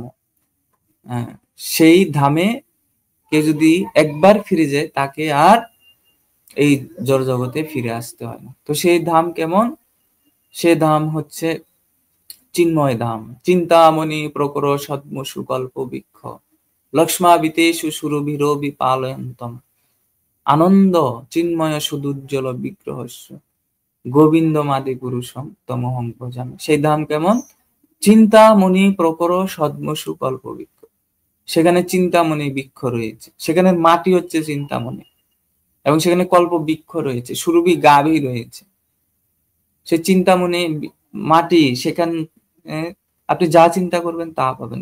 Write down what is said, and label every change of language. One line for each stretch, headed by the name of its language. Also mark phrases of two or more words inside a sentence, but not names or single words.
Bangla: সেই ধামে কে যদি একবার ফিরে যায়, তাকে আর এই জড়জগতে ফিরে আসতে হয় না। তো সেই ধাম কেমন? সে ধাম হচ্ছে চিন্ময় ধাম।
Sanskrit: চিন্তামণি প্রকর সদ্মসু কল্প বৃক্ষ লক্ষ্মাবিতেষু সুরভিরো বিপালয়ন্তম আনন্দ চিন্ময় সুদুজ্জ্বল বিগ্রহস্য গোবিন্দমাদি পুরুষম তমহং ভজামি।
Bangla: সেই ধাম কেমন?
Sanskrit: চিন্তামণি প্রকর সদ্মসু কল্প বৃক্ষ।
Bangla: সেখানে চিন্তামণি বৃক্ষ রয়েছে, সেখানে মাটি হচ্ছে চিন্তামণি, এবং সেখানে কল্প বৃক্ষ রয়েছে, সুরভি গাভী রয়েছে। সে চিন্তামণি মাটি, সেখানে আপনি যা চিন্তা করবেন তা পাবেন।